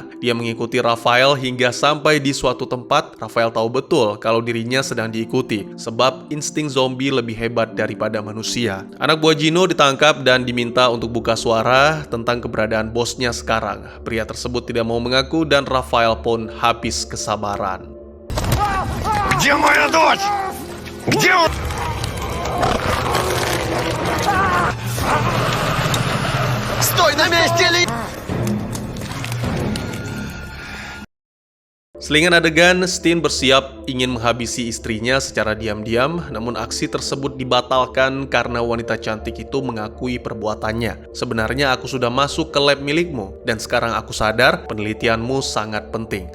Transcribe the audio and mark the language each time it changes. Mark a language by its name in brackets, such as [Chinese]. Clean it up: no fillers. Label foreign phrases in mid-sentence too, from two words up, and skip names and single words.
[Indonesian] Dia mengikuti Rafael hingga sampai di suatu tempat. Rafael tahu betul kalau dirinya sedang diikuti, sebab insting zombie lebih hebat daripada manusia. Anak buah Gino ditangkap dan diminta untuk buka suara tentang keberadaan bosnya sekarang. Pria tersebut tidak mau mengaku dan Rafael pun habis kesabaran. [Russian] Где моя дочь? Где он? Стой на месте, Ли! [Indonesian] Selingan adegan, Steen bersiap ingin menghabisi istrinya secara diam-diam, namun aksi tersebut dibatalkan karena wanita cantik itu mengakui perbuatannya. Sebenarnya aku sudah masuk ke lab milikmu, dan sekarang aku sadar penelitianmu sangat penting.